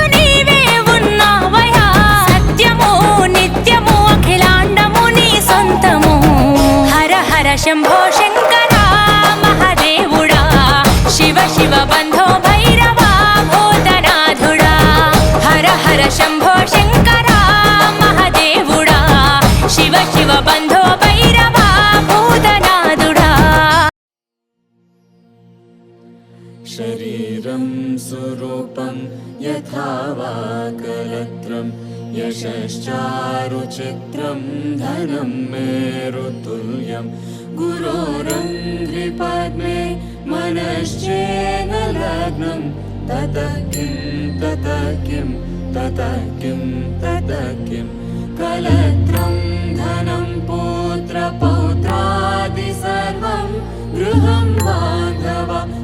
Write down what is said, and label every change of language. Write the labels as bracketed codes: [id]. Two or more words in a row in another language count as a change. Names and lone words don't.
[te] నీవే ఉన్నావయా సత్యము నిత్యము అఖిలాండము నీ సొంతము హర హర శంభో శంకర మహాదేవుడా శివ శివ బంధో భైరవా భూతనాథుడా హర హర శంభో శంకర మహాదేవుడా శివ శివ బంధో భైరవా భూతనాథుడా [sa] शरीरं सुरूपं यथा वा कलत्रं यशश्चारुचित्रं धनं मेरुतुल्यं गुरोरङ्घ्रिपद्मे मनश्चेन लग्नं ततः किं ततः किं ततः किं ततः किं कलत्रं धनं पुत्रपौत्रादि सर्वं गृहं बान्धवा